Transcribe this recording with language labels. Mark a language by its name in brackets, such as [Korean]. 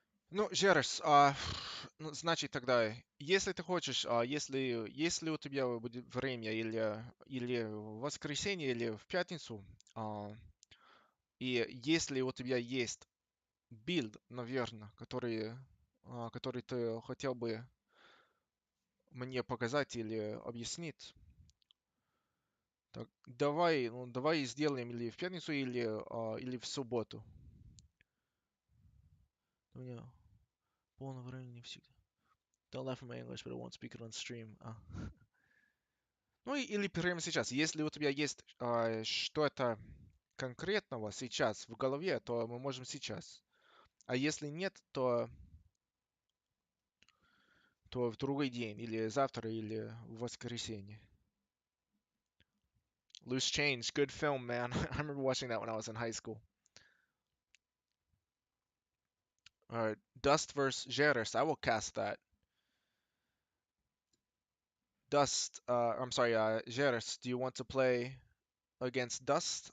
[Russian] Ну, Жерес, ну, значит тогда, если ты хочешь, если у тебя будет время или в воскресенье, или в пятницу, и если у тебя есть билд, наверное, который ты хотел бы мне показать или объяснить, так, давай, ну, давай сделаем или в пятницу, или в субботу. У меня полное времени всегда. [English] Don't laugh at my English, but I won't speak it on stream. [Russian] Ну или прямо сейчас. Если у тебя есть что-то конкретного сейчас в голове, то мы можем сейчас. А если нет, то в другой день, или завтра, или в воскресенье. [English] Loose Change, good film, man. I remember watching that when I was in high school. Alright, Dust vs. Jerez. I will cast that. I'm sorry, Jerez, do you want to play against Dust?